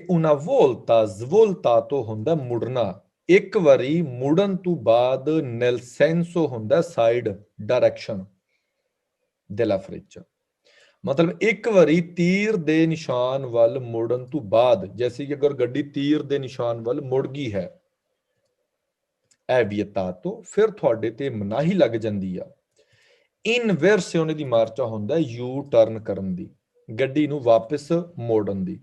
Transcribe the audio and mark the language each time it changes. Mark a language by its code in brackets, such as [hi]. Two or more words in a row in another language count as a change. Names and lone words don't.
[it] una volta svoltato [pa] ਹੁੰਦਾ ਮੁੜਨਾ, ਇੱਕ ਵਾਰੀ ਮੁੜਨ ਤੋਂ ਬਾਅਦ [it] nel senso [pa] ਹੁੰਦਾ ਸਾਈਡ ਡਾਇਰੈਕਸ਼ਨ [it] della freccia, [pa] ਮਤਲਬ ਇੱਕ ਵਾਰੀ ਤੀਰ ਦੇ ਨਿਸ਼ਾਨ ਵੱਲ ਮੁੜਨ ਤੋਂ ਬਾਅਦ, ਜੈਸੇ ਕਿ ਅਗਰ ਗੱਡੀ ਤੀਰ ਦੇ ਨਿਸ਼ਾਨ ਵੱਲ ਮੁੜ ਗਈ ਹੈ, [it] è vietato, [pa] ਫਿਰ ਤੁਹਾਡੇ ਤੇ ਮਨਾਹੀ ਲੱਗ ਜਾਂਦੀ ਆ। [it] inversione di marcia [pa] ਹੁੰਦਾ ਯੂ ਟਰਨ ਕਰਨ ਦੀ, ਗੱਡੀ ਨੂੰ ਵਾਪਸ ਮੋੜਨ ਦੀ।